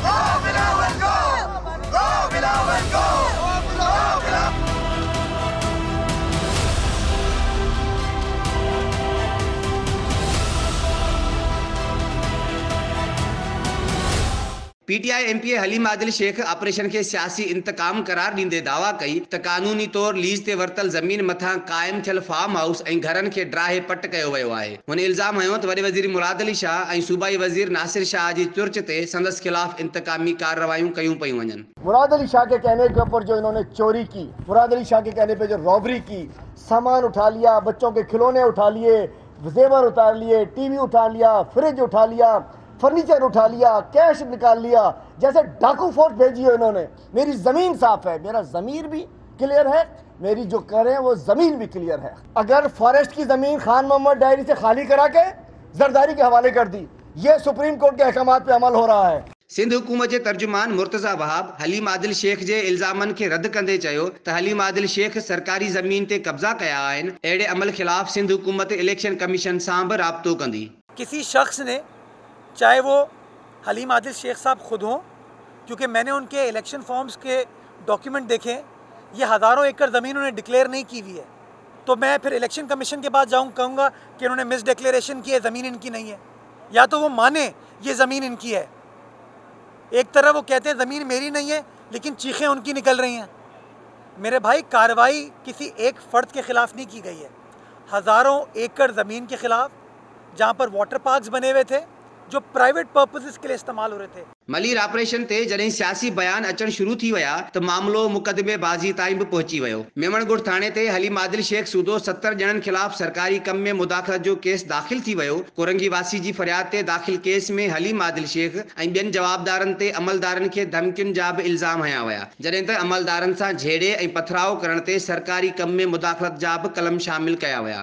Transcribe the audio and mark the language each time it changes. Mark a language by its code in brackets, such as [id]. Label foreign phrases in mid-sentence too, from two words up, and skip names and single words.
[sd] पीटीआई एमपी हलीम आदिल शेख ऑपरेशन के सियासी इंतकाम करार ॾींदे दावा कई त कानूनी तौर लीज ते वरतल ज़मीन मथां क़ाइम थियल फार्म हाउस ऐं घरनि खे ड्राहे पट कयो वियो आहे। हुन इल्ज़ाम हयो त वॾे वज़ीर मुराद अली शाह ऐं सूबाई वज़ीर नासिर शाह जी चुर्च ते संदसि ख़िलाफ़ इंतकामी कार्रवाइयूं कयूं पियूं वञनि। [ur] مراد علی شاہ کے کہنے کے اوپر جو انہوں نے چوری کی، مراد علی شاہ کے کہنے پہ جو روبری کی، سامان اٹھا لیا، بچوں کے کھلونے اٹھا لیے، زیور اتار لیے، ٹی وی اٹھا لیا، فرج اٹھا لیا، فرنیچر اٹھا لیا، کیش نکال لیا، جیسے ڈاکو فورس بھیجی ہو انہوں نے. میری زمین صاف ہے، میرا ضمیر بھی کلیئر ہے، میری جو کر رہے ہیں وہ زمین بھی کلیئر ہے. اگر فاریسٹ کی زمین خان محمد ڈائری سے خالی کرا کے زرداری کے حوالے کر دی، یہ سپریم کورٹ کے احکامات پہ عمل ہو رہا ہے. [sd] सिंध हुकूमत के तर्जुमान मुर्तज़ा वहाब हलीम आदिल शेख जे इल्ज़ामनि खे रद्द कंदे चयो त हलीम आदिल शेख सरकारी ज़मीन ते कब्ज़ा कया आहिनि। अहिड़े अमल ख़िलाफ़ सिंध हुकूमत [en] election commission [sd] सां बि राब्तो कंदी। [ur] کسی شخص نے، چاہے وہ حلیم عادل شیخ صاحب خود ہوں، کیونکہ میں نے ان کے [en] election forms [ur] کے ڈاکیومنٹ دیکھے، یہ ہزاروں ایکڑ زمین انہیں ڈکلیئر نہیں کی ہوئی ہے، تو میں پھر [en] election commission [ur] کے پاس کہوں گا کہ انہوں نے [en] mis declaration [ur] کی ہے، زمین ان کی نہیں ہے. یا تو وہ مانے یہ زمین ان کی ہے، ایک طرف وہ کہتے ہیں زمین میری نہیں ہے لیکن چیخیں ان کی نکل رہی ہیں. میرے بھائی، کارروائی کسی ایک فرد کے خلاف نہیں کی گئی ہے، ہزاروں ایکڑ زمین کے خلاف، جہاں پر [en] water parks [ur] بنے ہوئے تھے جو [en] private purposes [ur] کے لیے استعمال ہو رہے تھے. [sd] मलीर ऑपरेशन ते जॾहिं सियासी बयान अचण शुरू थी विया त मामलो मुक़दमेबाज़ी ताईं बि पहुची वियो। मेमणगुड़ थाणे ते हलीम आदिल शेख सूदो 70 ॼणनि ख़िलाफ़ सरकारी कम में मुदाख़लत जो केस दाख़िल थी वियो। कोरंगी वासी जी फरियाद ते दाख़िल केस में हलीम आदिल शेख ऐं ॿियनि जवाबदारनि ते अमलदारनि खे धमकियुनि जा बि इल्ज़ाम हया विया, जॾहिं त अमलदारनि सां झेड़े ऐं पथराव करण ते सरकारी कम में मुदाख़लत जा बि कलम शामिल कया विया।